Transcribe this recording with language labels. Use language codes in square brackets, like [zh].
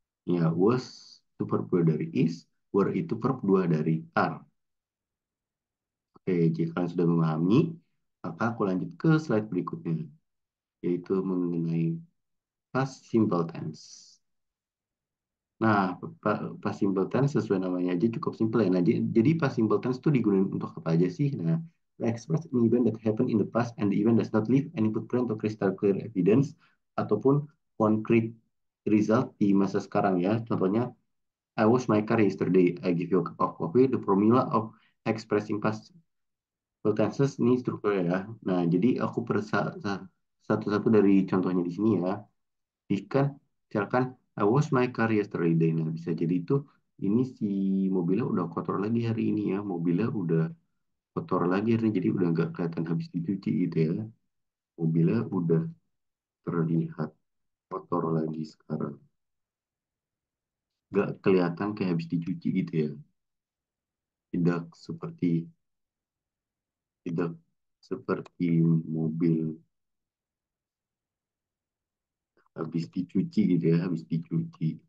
[id] Ya, was itu verb 2 dari is, were itu verb 2 dari are. Oke, jika kalian sudah memahami, maka aku lanjut ke slide berikutnya, yaitu mengenai past simple tense. Nah, past simple tense sesuai namanya aja cukup simple ya. Nah, jadi past simple tense itu digunakan untuk apa aja sih? [en] Nah, to express an event that happened in the past and the event does not leave any footprint or crystal clear evidence [id] ataupun [en] concrete result [id] di masa sekarang ya. [en] Contohnya, I washed my car yesterday. I give you a cup of coffee. The formula of expressing past simple tenses [id] ini struktur ya. Nah, jadi aku satu-satu dari contohnya di sini ya. Ikan, misalkan [en] I wash my car yesterday. [id] Nah, bisa jadi itu ini si mobilnya udah kotor lagi hari ini ya. Mobilnya udah kotor lagi hari ini, jadi udah nggak kelihatan habis dicuci gitu ya. Mobilnya udah terlihat kotor lagi sekarang. Nggak kelihatan kayak habis dicuci gitu ya. Tidak seperti tidak seperti mobil habis dicuci gitu ya, habis dicuci.